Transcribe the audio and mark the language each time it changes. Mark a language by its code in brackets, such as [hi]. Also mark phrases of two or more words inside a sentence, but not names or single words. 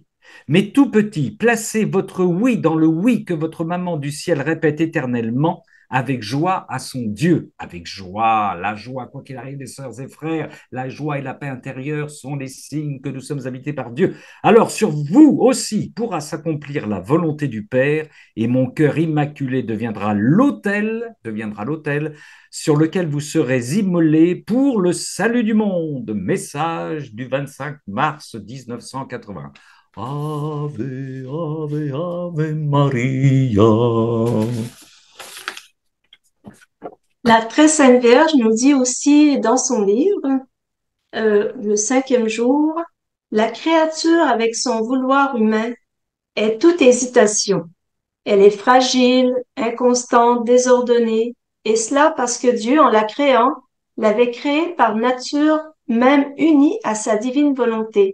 [fr] Mais tout petit, placez votre oui dans le oui que votre maman du ciel répète éternellement avec joie à son Dieu, avec joie, la joie, quoi qu'il arrive, les sœurs et frères, la joie et la paix intérieure sont les signes que nous sommes habités par Dieu. Alors sur vous aussi pourra s'accomplir la volonté du Père, et mon cœur immaculé deviendra l'autel sur lequel vous serez immolés pour le salut du monde. Message du 25 mars 1980. [la] Ave, ave, ave Maria. [fr] La très sainte Vierge nous dit aussi dans son livre, le cinquième jour, la créature avec son vouloir humain est toute hésitation. Elle est fragile, inconstante, désordonnée, et cela parce que Dieu, en la créant, l'avait créée par nature même unie à sa divine volonté.